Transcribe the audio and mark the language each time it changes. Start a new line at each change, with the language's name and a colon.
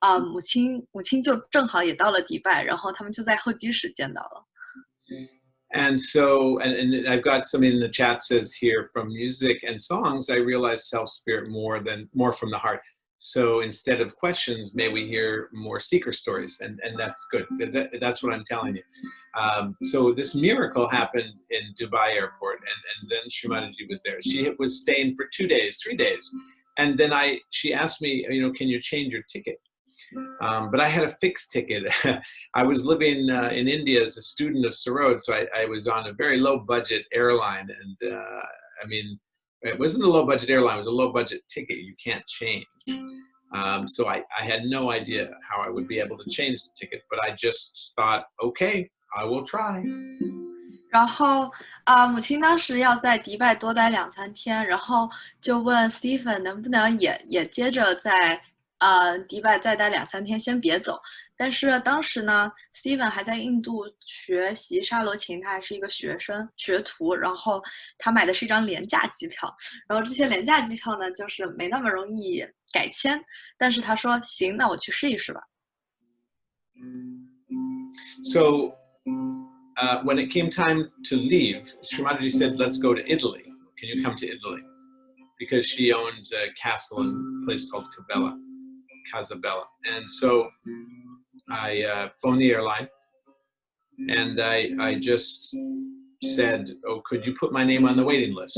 Chinese: 母亲就正好也到了迪拜，然后他们就在候机室见到了。
English: And so, and I've got something in the chat says here, from music and songs, I realize self-spirit more from the heart. So instead of questions, may we hear more seeker stories, and that's good. That's what I'm telling you. So this miracle happened in Dubai airport, and then Mataji was there. She was staying for 2 days, 3 days, and then she asked me, can you change your ticket? But I had a fixed ticket. I was living in India as a student of Sarod, so I was on a very low budget airline, and I mean, it wasn't a low budget airline, it was a low budget ticket. You can't change. So I had no idea how I would be able to change the ticket, but I just thought, okay, I will try.
Chinese: 然后母亲当时要在迪拜多待2-3天，然后就问 Stephen 能不能也接着在迪拜再待2-3天，先别走。但是当时呢 ，Steven 还在印度学习沙罗琴，他还是一个学徒，然后他买的是一张廉价机票，然后这些廉价机票呢，就是没那么容易改签。但是他说行，那我去试一试吧。
English: So when it came time to leave, Mataji said, "Let's go to Italy. Can you come to Italy?" Because she owns a castle in a place called Casabella. And so I phoned the airline, and I just said, "Oh, could you put my name on the waiting list?"